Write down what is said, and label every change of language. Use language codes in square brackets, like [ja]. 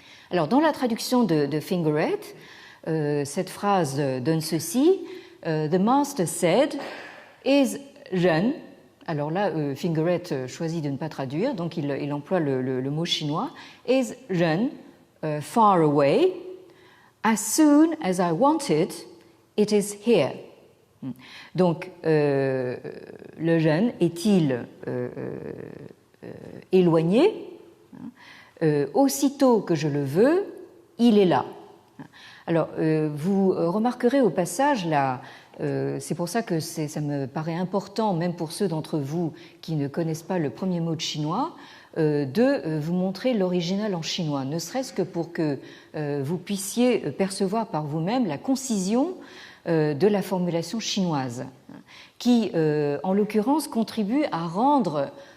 [fr] Alors dans la traduction de Fingeret, cette phrase donne ceci: [en] The master said, is Ren. [fr] Alors là, Fingeret choisit de ne pas traduire, donc il emploie le mot chinois. [en] Is Ren far away? As soon as I want it, it is here. [fr] Donc, le jeune est-il éloigné? Aussitôt que je le veux, il est là. Alors, vous remarquerez au passage c'est pour ça que ça me paraît important, même pour ceux d'entre vous qui ne connaissent pas le premier mot de chinois, de vous montrer l'original en chinois, ne serait-ce que pour que vous puissiez percevoir par vous-même la concision de la formulation chinoise, qui, en l'occurrence, contribue à rendre